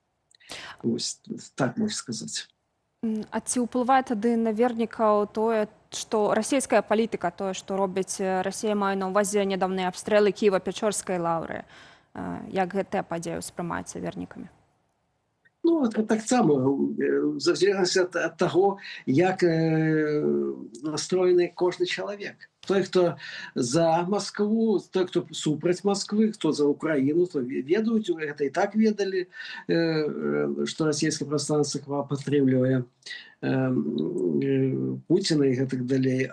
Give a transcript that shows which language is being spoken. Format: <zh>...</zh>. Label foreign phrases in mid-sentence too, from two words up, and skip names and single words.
<be>Вось так можна сказаць. А ці ўплывае тады на вернікаў тое, што расійская палітыка, тое, што робіць Расія, мае на ўвазе нядаўныя абстрэлы Кіева-Печорскай лаўры? Як гэтая падзея ўспрымаецца вернікамі? Ну, таксама,</be> <ru>в зависимости от того,</ru> <be>як настроены кожны чалавек. Той, хто за Москву, той, хто супраць Москвы, хто за Украіну, то ведаюць, гэта і так ведалі, што расійская праваслаўная царква падтрымлівае Пуціна і гэтак далей.</be>